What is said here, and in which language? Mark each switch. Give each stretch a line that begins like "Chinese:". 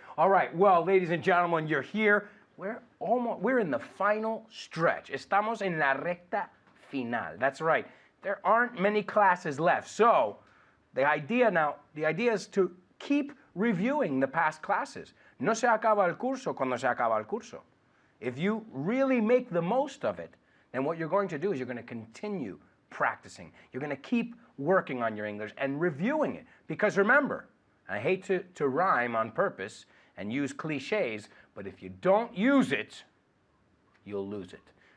English: All right, well, ladies and gentlemen, you're here. We're in the final stretch.
Spanish: Estamos en la recta final.
English: That's right. There aren't many classes left. So the idea is to keep reviewing the past classes.
Spanish: No se acaba el curso cuando se acaba el curso.
English: If you really make the most of it, then what you're going to do is you're going to continue practicing. You're going to keep working on your English and reviewing it. Because remember, I hate to rhyme on purpose and use cliches, but if you don't use it, you'll lose it.